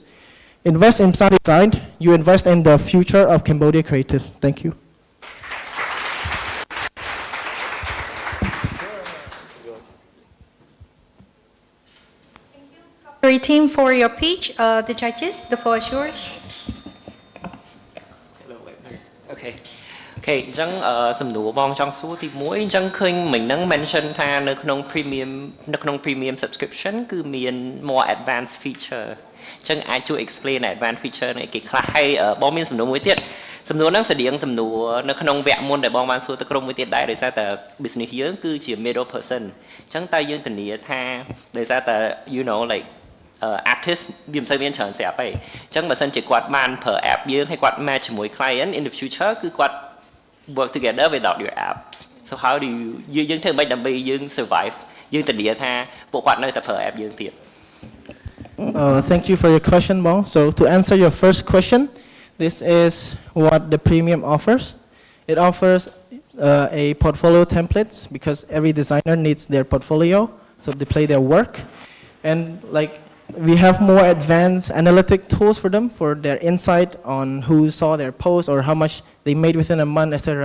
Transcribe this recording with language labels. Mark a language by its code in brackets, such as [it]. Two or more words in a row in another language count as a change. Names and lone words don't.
[en] Invest in Saudi design, you invest in the future of Cambodia creatives. Thank you. Three team for your pitch. The judges, the floor is yours. [km] Okay. អញ្ចឹងសំណួរបងចង់សួរទី1អញ្ចឹងឃើញមិញហ្នឹង mention ថានៅក្នុង [en] premium subscription [km] គឺមាន [en] more advanced feature [km] អញ្ចឹង អាចជួយ [en] explain advanced feature [km] នេះគេខ្លះហើយបងមានសំណួរមួយទៀតសំណួរហ្នឹងស្តៀងសំណួរនៅក្នុងវគ្គមុនដែលបងបានសួរទៅក្រុមមួយទៀតដែរដោយសារតែ business យើងគឺជា [en] middle person [km] អញ្ចឹងតើយើងធានាថាដោយសារតែ [en] you know like artist [km] វាមិនសូវមានច្រើនស្រាប់ទេអញ្ចឹងបើសិនជាគាត់បានប្រើ app យើងហើយគាត់ match ជាមួយ [en] client in the future [km] គឺគាត់ [en] work together without your apps. So how do you [km] យើងធ្វើមិនដើម្បីយើង survive យើងធានាថាពួកគាត់នៅតែប្រើ app យើងទៀត [en] Thank you for your question, Bong. So to answer your first question, this is what the premium offers. It offers a portfolio templates because every designer needs their portfolio, so they play their work, and like we have more advanced analytic tools for them for their insight on who saw their post or how much they made within a month, etc.